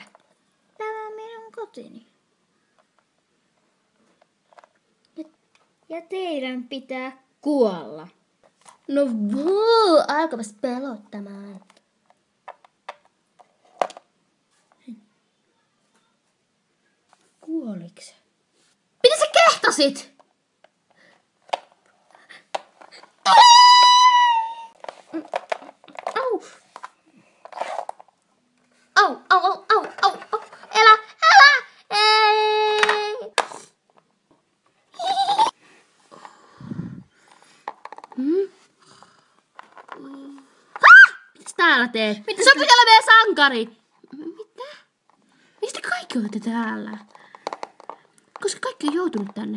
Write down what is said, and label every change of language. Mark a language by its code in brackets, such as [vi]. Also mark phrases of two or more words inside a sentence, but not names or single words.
[fi] Tämä on minun kotini. Ja teidän pitää kuolla. No vuu, alkapas pelottamaan. Kuoliks? Mitä sä kehtasit? Au! Au, au, au, au, au, au. Älä! Ei! Mitä täällä teet? Mitä sä pitää olla meidän sankari? Mitä? Mistä kaikki olette täällä? Koska kaikki on joutunut tänne.